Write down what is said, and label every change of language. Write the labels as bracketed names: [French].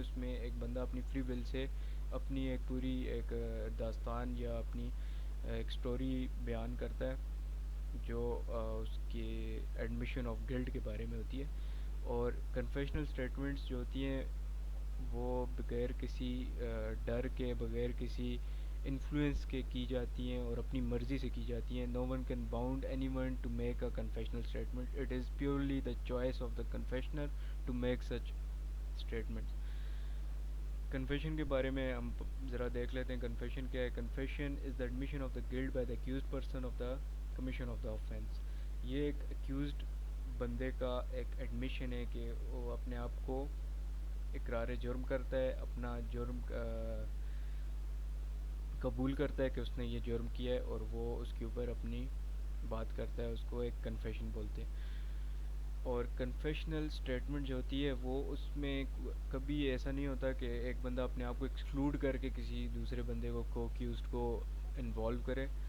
[Urdu] اس میں ایک بندہ اپنی فری ول سے اپنی ایک پوری ایک داستان یا اپنی ایک سٹوری بیان کرتا ہے جو اس کے ایڈمیشن آف گلٹ کے بارے میں ہوتی ہے. اور کنفیشنل اسٹیٹمنٹس جو ہوتی ہیں وہ بغیر کسی ڈر کے, بغیر کسی انفلوئنس کے کی جاتی ہیں اور اپنی مرضی سے کی جاتی ہیں. [English] No one can bound any one to make a confessional statement. It is purely the choice of the confessioner to make such statements. [Urdu] Confession کے بارے میں ہم ذرا دیکھ لیتے ہیں. کنفیشن کیا ہے؟ [English] Confession is the admission of the guilt by the accused person of the commission of the offence. [Urdu] یہ ایک اکیوزڈ بندے کا ایک ایڈمیشن ہے کہ وہ اپنے آپ کو اقرار جرم کرتا ہے, اپنا جرم قبول کرتا ہے کہ اس نے یہ جرم کیا ہے, اور وہ اس کے اوپر اپنی بات کرتا ہے. اس کو ایک کنفیشن بولتے ہیں. اور کنفیشنل اسٹیٹمنٹ جو ہوتی ہے وہ اس میں کبھی ایسا نہیں ہوتا کہ ایک بندہ اپنے آپ کو ایکسکلوڈ کر کے کسی دوسرے بندے کو اکیوزڈ کو انوالو کرے.